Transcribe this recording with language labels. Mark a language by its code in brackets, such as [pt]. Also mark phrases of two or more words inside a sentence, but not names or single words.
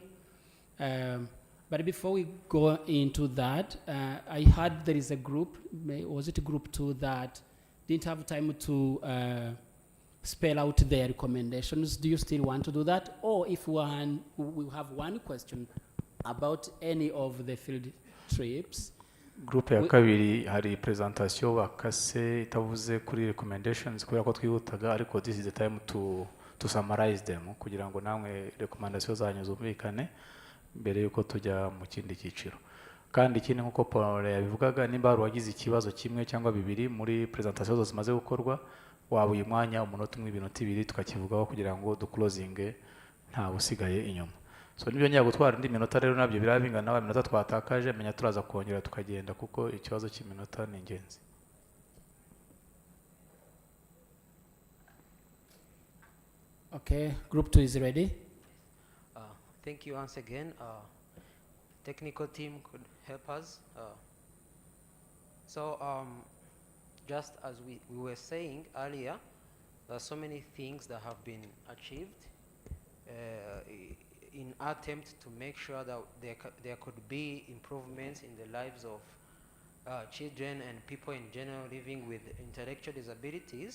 [en] But before we go into that, I heard there is a group, was it group 2, that didn't have time to spell out their recommendations. Do you still want to do that? Or if we have one question about any of the field trips. [rw] Group ya kabiri hari presentation bakase itavuze kuri recommendations kubera ko twihutaga, ariko [en] this is the time to summarize them [rw] kugira ngo namwe recommendation zanyu zumvikane mbere yuko tujya mu kindi cyiciro. Kandi ikindi nkuko Paul yabivugaga, nimba hari wagize ikibazo kimwe cyangwa bibiri muri presentation zose zimaze gukorwa, waba uyu mwanya umunota umwe, ibintu ibiri tukakivugaho kugira ngo duclosinge nta usigaye inyuma. So nibyo njya gutwara indi minota rero nabyo birabingana na minota twatakaje, menya turaza kongera tukagenda kuko ikibazo cy'iminota ni ingenzi. [en] Okay, group 2 is ready. Thank you once again. Technical team could help us. Just as we were saying earlier, there are so many things that have been achieved in attempt to make sure that there could be improvements in the lives of children and people in general living with intellectual disabilities.